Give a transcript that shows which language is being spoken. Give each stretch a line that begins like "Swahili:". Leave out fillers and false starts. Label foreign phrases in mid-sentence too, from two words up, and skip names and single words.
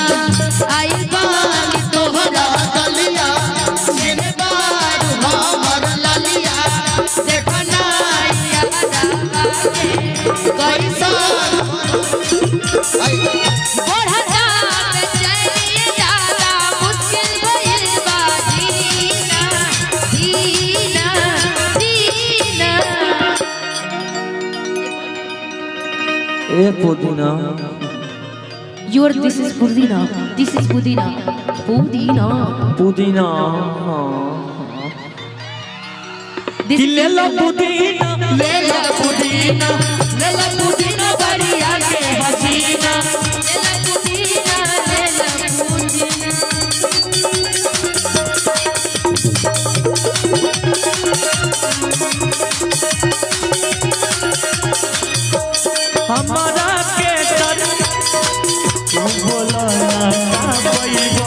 Bhojpuri: आई बानी तोहरा गलिया जिन बार हमर ललिया देखना याद आके कैसा बढ़ता बेचैनी दादा मुश्किल भइल बा जीना जीना जीना। ए पुदीना
English: This is Pudina. This is Pudina. Pudina.
Bhojpuri: पुदीना ले ला पुदीना ले ला पुदीना ले ला पुदीना बढ़िया के हसीना ले ला पुदीना ले ला पुदीना। हमारा के तर तू बोला ना पैबा